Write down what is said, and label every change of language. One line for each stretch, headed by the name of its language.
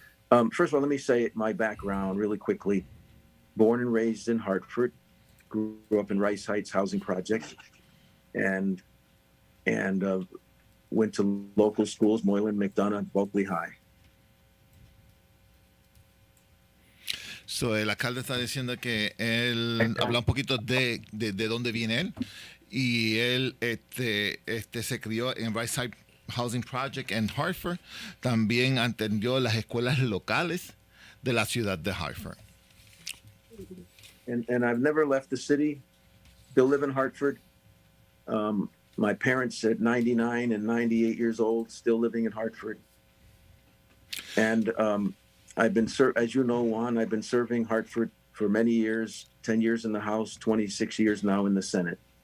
English: First of all, let me say my background really quickly. Born and raised in Hartford, grew up in Rice Heights Housing Project, and went to local schools, Moylan, McDonough, Bulkley High.
Spanish: So, el alcalde está diciendo que él habla un poquito de dónde viene él, y él se crió en Rice Heights Housing Project en Hartford. También atendió las escuelas locales de la ciudad de Hartford.
English: And I've never left the city. Still live in Hartford. My parents at 99 and 98 years old, still living in Hartford. And I've been, as you know, Juan, I've been serving Hartford for many years, 10 years in the House, 26 years now in the Senate.